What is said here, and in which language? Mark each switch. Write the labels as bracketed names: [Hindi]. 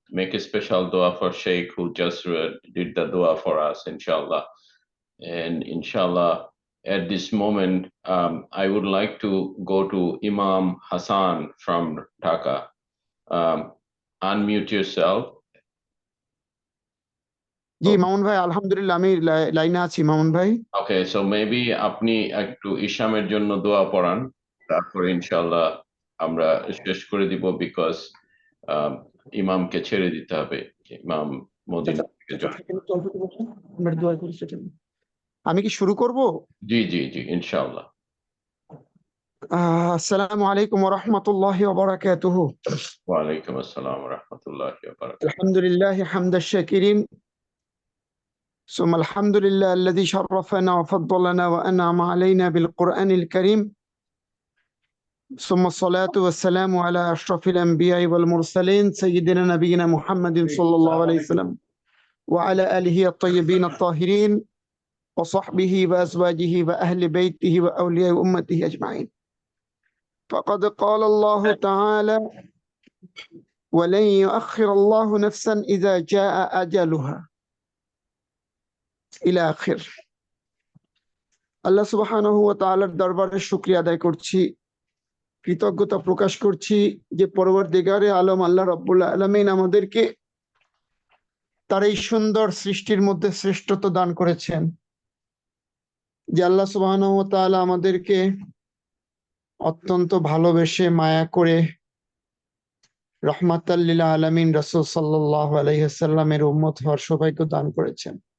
[English] Make a special dua for Sheikh, who just did the dua for us, inshallah. And inshallah, at this moment, I would like to go to Imam Hassan from Dhaka. Unmute yourself. [Bangla] জি মামুন ভাই, আলহামদুলিল্লাহ আমি লাইনে আছি মামুন ভাই। [English] Okay, so maybe [Bangla] আপনি একটু ইশামের জন্য দোয়া পড়ান, তারপর ইনশাআল্লাহ আমরা শেষ করে দিব, [English] because [Bangla] ইমামকে ছেড়ে দিতে হবে। ইমাম মদিনা থেকে আমি কি শুরু করব? জি ইনশাআল্লাহ। আসসালামু আলাইকুম ওয়া রাহমাতুল্লাহি ওয়া বারাকাতুহু। ওয়া আলাইকুম আসসালাম ওয়া রাহমাতুল্লাহি ওয়া বারাকাতুহু। আলহামদুলিল্লাহি হামদাশ শাকিরিন। [Arabic] ثم الحمد لله الذي شرفنا وفضلنا وأنعم علينا بالقرآن الكريم. ثم الصلاة والسلام على أشرف الأنبياء والمرسلين سيدنا نبينا محمد صلى الله عليه وسلم وعلى آله الطيبين الطاهرين وصحبه وأزواجه وأهل بيته وأولياء أمته أجمعين. فقد قال الله تعالى: ولن يؤخر الله نفسا إذا جاء أجلها إلى آخر. [Bangla] আল্লাহ সুবহানাহু ওয়া তাআলার দরবারে শুকরিয়া আদায় করছি, কৃতজ্ঞতা প্রকাশ করছি যে পরওয়ারদিগারে আলম আল্লাহ রাব্বুল আলামিন আমাদেরকে তার এই সুন্দর সৃষ্টির মধ্যে শ্রেষ্ঠত্ব দান করেছেন, যে আল্লাহ সুবহানাহু ওয়া তাআলা আমাদেরকে অত্যন্ত ভালোবেসে মায়া করে রহমাতাল লিল আলামিন রাসূল সাল্লাল্লাহু আলাইহি ওয়াসাল্লামের উম্মত হওয়ার সৌভাগ্য দান করেছেন।